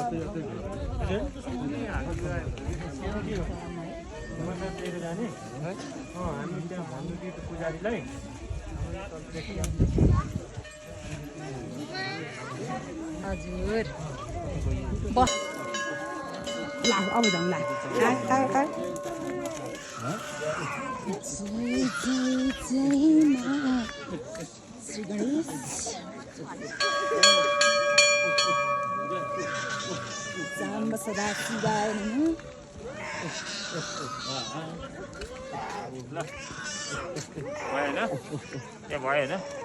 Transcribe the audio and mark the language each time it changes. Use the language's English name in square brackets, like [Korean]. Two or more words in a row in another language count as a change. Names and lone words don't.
[Nepali] लिएर जाने हामी त्यहाँ भन्नु कि पुजारीलाई हजुर बस ला अब जाउँ ला जय जय जय माँ श्री गणेश [Sanskrit] साम्ब सदा शिवाय नमः [Nepali] भएन त्यहाँ भएन